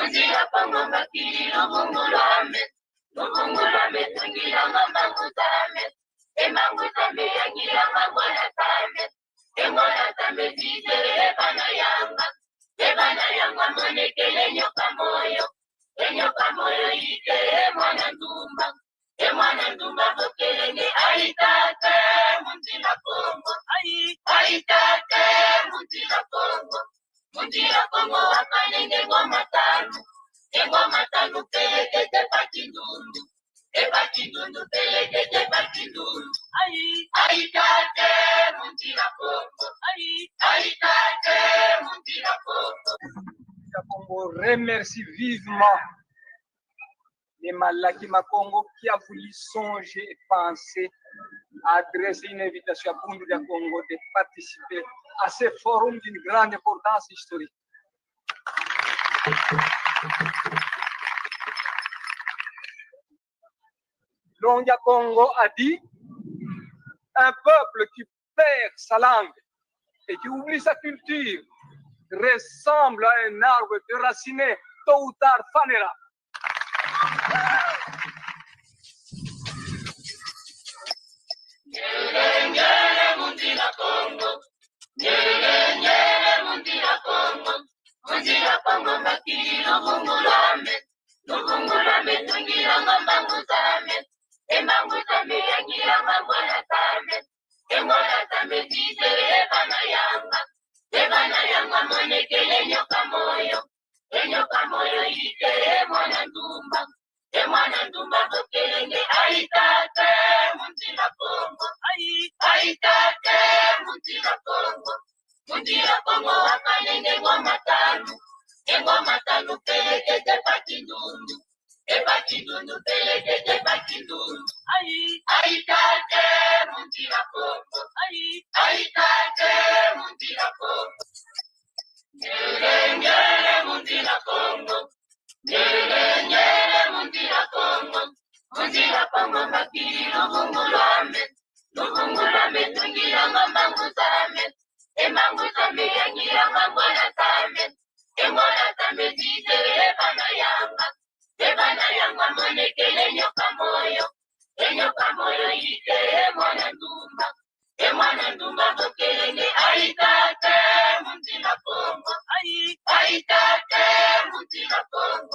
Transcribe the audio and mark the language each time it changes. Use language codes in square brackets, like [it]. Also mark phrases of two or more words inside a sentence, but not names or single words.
[kg] Mungira pango makiri lubungulame. Lubungulame tungira ngambanguzame. Emanguzame yangira ngangwana tame. Engwana tame zizere bana yanga. Ebana yanga monekele nyoka moyo. Enyoka moyo ike mwana ndumba. Emwana ndumba bokelenge aitate munzira kongo. Aitate munzira kongo. Munzira kongo wakanenge ngoma tanu. Engoma tanu pelekete patindundu. Epatindundu pelekete patindundu. Aitate munzira kongo. Aitate munzira kongo. [fr] Congo remercie vivement les Malaki Makongo qui a voulu songer et penser à adresser une invitation à Bundu de Congo de participer à ce forum d'une grande importance historique. Longia Congo a dit un peuple qui perd sa langue et qui oublie sa culture ressemble à un arbre déraciné, tôt ou tard fanera. [kg] Nyele mundira Congo. Nyele mundira Congo. Mundira Congo makiri lubungulame. Lubungulame tungira ngambanguzame. Emanguzame yangira ngangwana tame. Engwana tame zizere bana yanga. Ebana yanga monekele nyoka moyo. Enyoka moyo ike mwana ndumba. Emwana ndumba bokelenge aitate munzira kongo. Aitate munzira kongo. Munzira kongo wakalenge ngoma tanu. Engoma tanu pelekete patindundu. Epatindundu pelekete patindundu. Aitate munzira kongo. Aitate munzira kongo. Nyele mundira Congo. Nyele mundira Congo. Mundira Congo makiri lubungulame. Lubungulame tungira ngambanguzame. Emanguzame yangira ngangwana tame. Engwana tame zizere bana yanga. Ebana yanga monekele nyoka moyo. Enyoka moyo ike mwana ndumba. Emwana ndumba bokelenge aitate munzira Congo. Aitate munzira Congo.